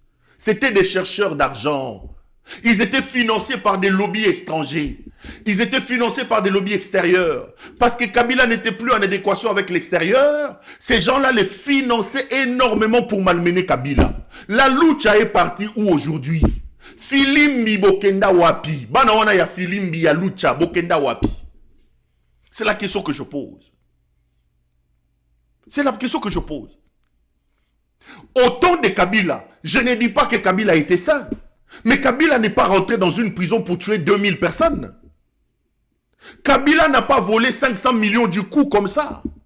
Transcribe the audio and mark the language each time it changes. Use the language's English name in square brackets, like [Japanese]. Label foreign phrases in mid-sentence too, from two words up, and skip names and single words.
[French] C'était des chercheurs d'argent. Ils étaient financés par des lobbies étrangers. Ils étaient financés par des lobbies extérieurs. Parce que Kabila n'était plus en adéquation avec l'extérieur, ces gens-là les finançaient énormément pour malmener Kabila. La lucha est partie où aujourd'hui? [Lingala] Filimbi Bokenda Wapi. Banawana ya Filimbi ya lucha Bokenda Wapi. [French] C'est la question que je pose. C'est la question que je pose. Au temps de Kabila, je ne dis pas que Kabila était sain. Mais Kabila n'est pas rentré dans une prison pour tuer 2000 personnes. Kabila n'a pas volé 500 millions du coup comme ça.